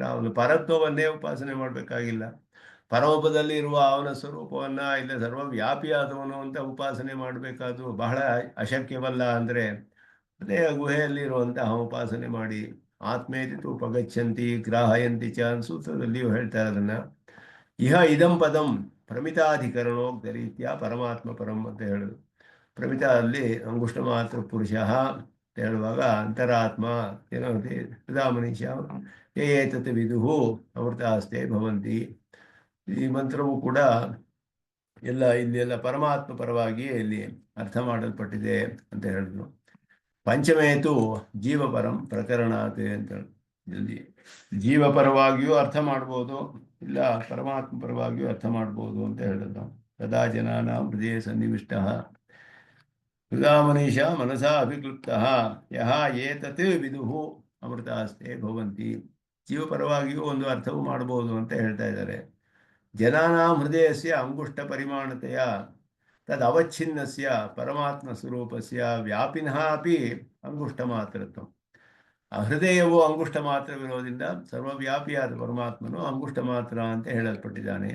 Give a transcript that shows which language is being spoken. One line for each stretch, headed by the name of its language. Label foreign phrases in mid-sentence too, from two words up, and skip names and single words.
Kannada: ಅವನು ಪರತ್ವವನ್ನೇ ಉಪಾಸನೆ ಮಾಡಬೇಕಾಗಿಲ್ಲ. ಪರಮಪದಲ್ಲಿ ಇರುವ ಅವನ ಸ್ವರೂಪವನ್ನು ಇಲ್ಲ ಸರ್ವವ್ಯಾಪಿಯಾದವನು ಅಂತ ಉಪಾಸನೆ ಮಾಡಬೇಕಾದ್ದು ಬಹಳ ಅಶಕ್ಯವಲ್ಲ. ಅಂದರೆ ಅದೇ ಗುಹೆಯಲ್ಲಿರುವಂತಹ ಉಪಾಸನೆ ಮಾಡಿ
Sanskrit: ಆತ್ಮೇತಿ ಉಪಗಚ್ಚಂತಿ ಗ್ರಾಹಯಂತಿ ಚ
Kannada: ಸೂತ್ರದಲ್ಲಿಯೂ ಹೇಳ್ತಾರೆ ಅದನ್ನು.
Sanskrit: ಇಹ ಇದಂ ಪದಂ ಪ್ರಮಿತಾಧಿಕರಣೋಕ್ತ ರೀತ್ಯ ಪರಮಾತ್ಮ ಪರಂ
Kannada: ಅಂತ ಹೇಳೋದು. ಪ್ರಮಿತ ಅಲ್ಲಿ ಅಂಗುಷ್ಟ ಮಾತ್ರ ಪುರುಷ ಅಂತ ಹೇಳುವಾಗ
Sanskrit: ಅಂತರಾತ್ಮ ಏನೋ ಹೃದಾ ಮನೀಷ ಏತತ್ ವಿದುಹು ಅಮೃತಾಸ್ತೆ ಭವಂತಿ.
Kannada: ಈ ಮಂತ್ರವು ಕೂಡ ಇಲ್ಲೆಲ್ಲ ಪರಮಾತ್ಮ ಪರವಾಗಿಯೇ ಇಲ್ಲಿ ಅರ್ಥ ಮಾಡಲ್ಪಟ್ಟಿದೆ ಅಂತ ಹೇಳಿದ್ರು.
Sanskrit: ಪಂಚಮೇತು ಜೀವಪರಂ ಪ್ರಕರಣಾತ್
Kannada: ಅಂತ ಇಲ್ಲಿ ಜೀವಪರವಾಗಿಯೂ ಅರ್ಥ ಮಾಡ್ಬೋದು, ಇಲ್ಲ ಪರಮಾತ್ಮ ಪರವಾಗಿಯೂ ಅರ್ಥ ಮಾಡ್ಬೋದು ಅಂತ ಹೇಳಿದ್ರು.
Sanskrit: ಸದಾ ಜನಾನ ಹೃದಯ ಸನ್ನಿವಿಷ್ಟ ಹೃದಾ ಮನೀಷ ಮನಸಾ ಅಭಿಕ್ಲುಪ್ತ ಯಹ ಏತತ್ ವಿದುಹು ಅಮೃತಾಸ್ತೆ ಭವಂತಿ.
Kannada: ಜೀವಪರವಾಗಿಯೂ ಒಂದು ಅರ್ಥವು ಮಾಡ್ಬೋದು ಅಂತ ಹೇಳ್ತಾ ಇದ್ದಾರೆ.
Sanskrit: ಜನಾನಾಂ ಹೃದಯಸ್ಯ ಅಂಗುಷ್ಟ ಪರಿಮಾಣತೆಯ ತದ್ ಅವಚ್ಛಿನ್ನಸ್ಯ ಪರಮಾತ್ಮ ಸ್ವರೂಪಸ್ಯ ವ್ಯಾಪಿನಃ ಅಪಿ ಅಂಗುಷ್ಟ ಮಾತ್ರತ್ವ.
Kannada: ಆ ಹೃದಯವು ಅಂಗುಷ್ಟ ಮಾತ್ರವಿರೋದ್ರಿಂದ ಸರ್ವವ್ಯಾಪಿಯಾದ ಪರಮಾತ್ಮನು ಅಂಗುಷ್ಟ ಮಾತ್ರ ಅಂತ ಹೇಳಲ್ಪಟ್ಟಿದ್ದಾನೆ.